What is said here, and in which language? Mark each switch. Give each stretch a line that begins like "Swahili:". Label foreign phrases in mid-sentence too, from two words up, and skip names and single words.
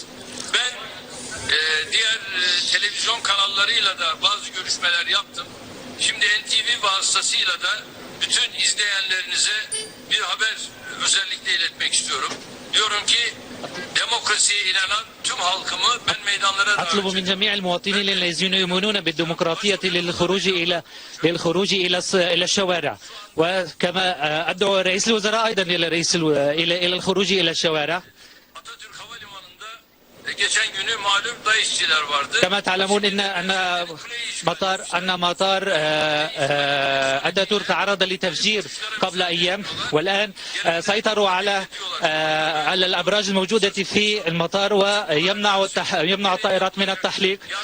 Turkish: Ben diğer televizyon kanallarıyla da bazı görüşmeler yaptım. Şimdi NTV vasıtasıyla da bütün izleyenlerinize bir haber özellikle iletmek istiyorum. Diyorum ki demokrasiye inanan tüm halkımı ben meydanlara davet
Arabic: أطلب من جميع المواطنين الذين يؤمنون بالديمقراطية للخروج إلى الشوارع، وكما أدعو رئيس الوزراء أيضا إلى الخروج إلى الشوارع.
Turkish: Atatürk Havalimanı'nda geçen günü malum DAEŞ'çiler vardı.
Arabic: كما تعلمون أن مطار أتاتورك تعرض لتفجير قبل أيام، والآن سيطروا على الأبراج الموجودة في المطار ويمنع الطائرات من التحليق.